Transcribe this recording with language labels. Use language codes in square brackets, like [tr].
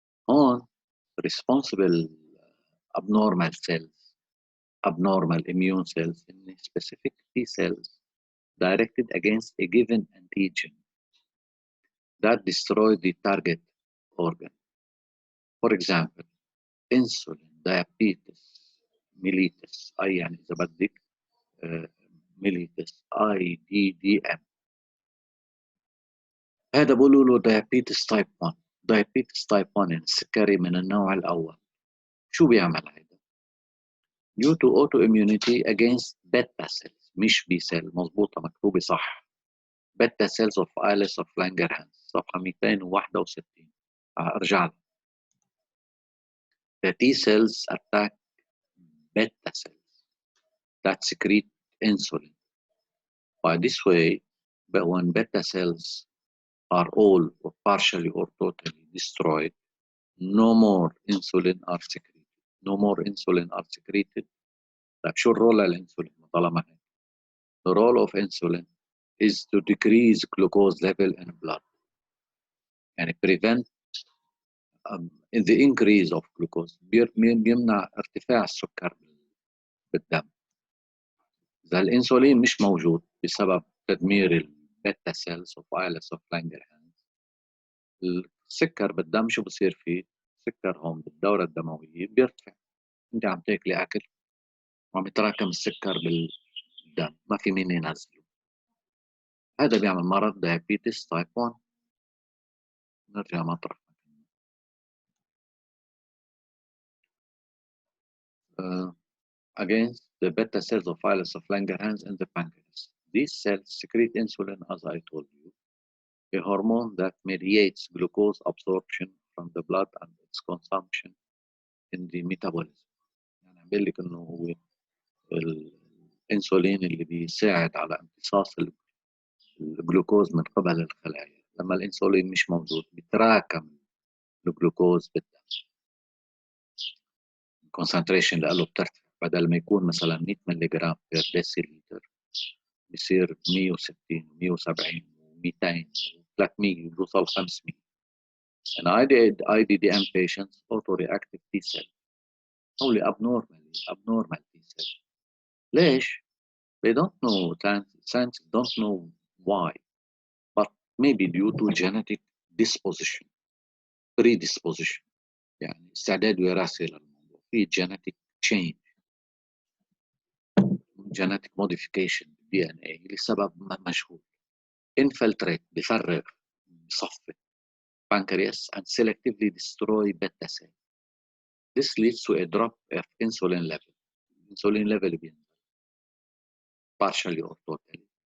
[en] هون responsible abnormal cells, abnormal immune cells in specific T cells directed against a given antigen that destroy the target organ. For example, insulin, diabetes mellitus، [ar] أي يعني إذا بدك [en] mellitus IDDM. [ar] هذا بقولوا له [en] diabetes type 1. diabetes type 1 [ar] يعني السكري من النوع الأول. شو بيعمل هذا؟ [en] due to autoimmunity against beta cells، مش B cell، [ar] مضبوطة مكتوبة صح. [en] beta cells of Islet of Langerhans، صفحة 261. [ar] أرجع لها. [en] The T cells attack beta cells that secrete insulin. By this way, but when beta cells are all or partially or totally destroyed, no more insulin are secreted. No more insulin are secreted. [ar] طيب شو الرول للإنسولين طالما هيك؟ [en] The role of insulin is to decrease glucose level in blood. [ar] يعني [en] prevent the increase of glucose، [ar] بيمنع ارتفاع السكر بالدم. إذا الإنسولين مش موجود بسبب تدمير [en] البيتا cells of Islet of Langerhans، [ar] السكر بالدم شو بصير فيه؟ السكر هون بالدورة الدموية بيرتفع. انت عم تاكلي اكل وعم يتراكم السكر بالدم، ما في مين ينزله. هذا بيعمل مرض [en] diabetes type 1. [ar] نرجع مطرح. [en] Against the beta cells of Islet of Langerhans in the pancreas. These cells secrete insulin, as I told you, a hormone that mediates glucose absorption from the blood and its consumption in the metabolism. [ar] بيقول لك انه هو الانسولين اللي بيساعد على امتصاص الجلوكوز من قبل الخلايا. لما الانسولين مش موجود بيتراكم الجلوكوز بالدم، [en] الكونسنتريشن [ar] له بترتفع، بدل ما يكون مثلا 100 ملغ [en] per decilitre [ar] بيصير 160 170 و200 و300 بيوصل 500. [en] In IDDM patients, autoreactive T cell only abnormal T cell. [ar] ليش؟ [en] They don't know, scientists don't know why, but maybe due to genetic disposition, predisposition. [ar] يعني استعداد وراثي للموضوع، في [en] genetic change، genetic modification DNA [ar] لسبب ما مجهول. [en] Infiltrate [ar] بفرغ بصفي [en] pancreas and selectively destroy beta cell. This leads to a drop of insulin level. Insulin level [ar] بينزل [en] partially or totally.